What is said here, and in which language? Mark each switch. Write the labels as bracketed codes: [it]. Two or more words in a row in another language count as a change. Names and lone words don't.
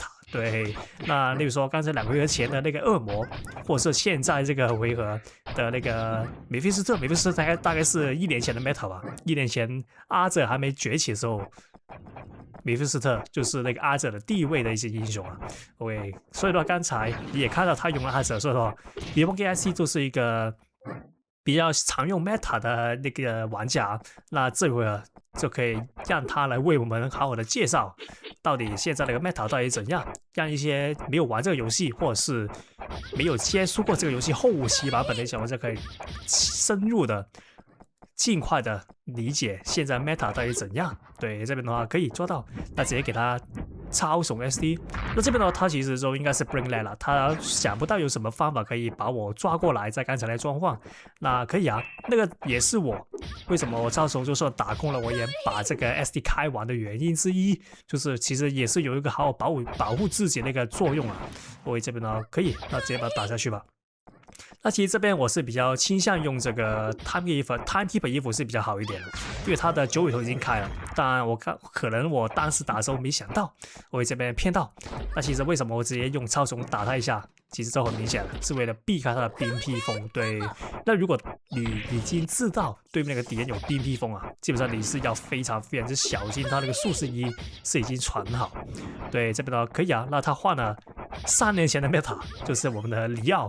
[zh] 對，那例如說剛才2回合前的那個惡魔，或者是現在這個回合的那個梅菲斯特大概是1年前的 meta 吧。1年前阿哲還沒崛起的時候，梅菲斯特就是那個阿哲的地位的一些英雄啊。OK， 所以說剛才你也看到他用了阿哲，所以說 Reborn Gates ID 就是一個比較常用 meta 的那個玩家。那這回合就可以讓他來為我們好好的介紹到底現在那個 meta 到底怎樣，讓一些沒有玩這個遊戲或者是沒有接觸過這個遊戲後期版本的小玩家可以深入的盡快的理解現在 meta 到底怎樣。對，這邊的話可以做到，那直接給他超怂 SD。那這邊的話，他其實就應該是 [en] bring lag [zh] 了，他想不到有什麼方法可以把我抓過來，在剛才的狀況。那可以啊，那個也是我為什麼我超怂就算打空了，我也把這個 SD 開完的原因之一，就是其實也是有一個好好保護自己的一個作用啊。我這邊呢可以，那直接把它打下去吧。那其實這邊我是比較傾向用這個 Timekeeper 衣服是比較好一點的，因為它的9尾頭已經開了。當然，可能我當時打的時候沒想到，我這邊騙到。那其實為什麼我直接用超怂打他一下？其實這很明顯了，是為了避開他的冰披風。對，那如果你已經知道對面那個敵人有冰披風啊，基本上你是要非常之小心，他那個術士衣是已經傳好。對，這邊的話可以啊。那他換了3年前的 meta， 就是我們的里奧。